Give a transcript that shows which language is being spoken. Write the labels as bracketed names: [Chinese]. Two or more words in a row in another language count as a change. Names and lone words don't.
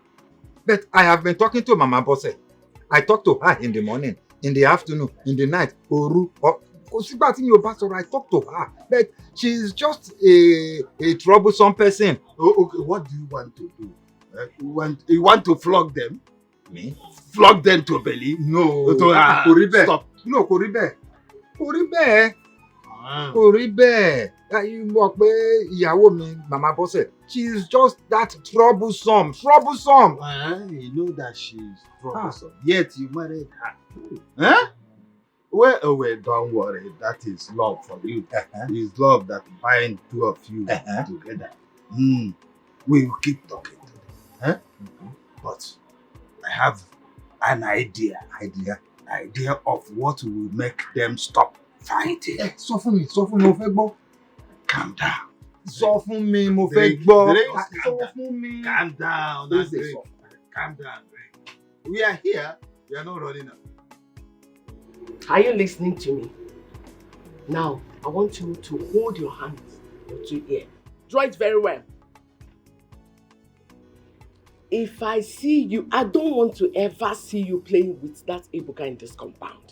[English] But I have been talking to Mama Bosse. I talk to her in the morning, in the afternoon, in the night. I talk to her. But she's just a troublesome person. Okay, what do you want to do? You want to flog them? Me? Flog them to believe? No. Stop. No, [Yoruba] kò rí bẹ́ẹ̀. Kò rí bẹ́ẹ̀. Mọ̀ pé ìyàwó mi, Mama Bosse, [English] she's just that troublesome. You know that she's troublesome. Yet you married her. Well, don't worry. That is love for you. It's love that binds two of you together. We will keep talking to them. But I have an idea of what will make them stop fighting. [Yoruba] Sọ fún mi, mo fẹ́ gbọ́. [English] Calm down. [Yoruba] Sọ fún mi, mo fẹ́ gbọ́. Sọ fún mi. [English] Calm down. Calm down. We are here. We are not running out. Are you listening to me? Now, I want you to hold your hands, your two ears. Draw it very well. If I see you, I don't want to ever see you playing with that Ebuka in this compound.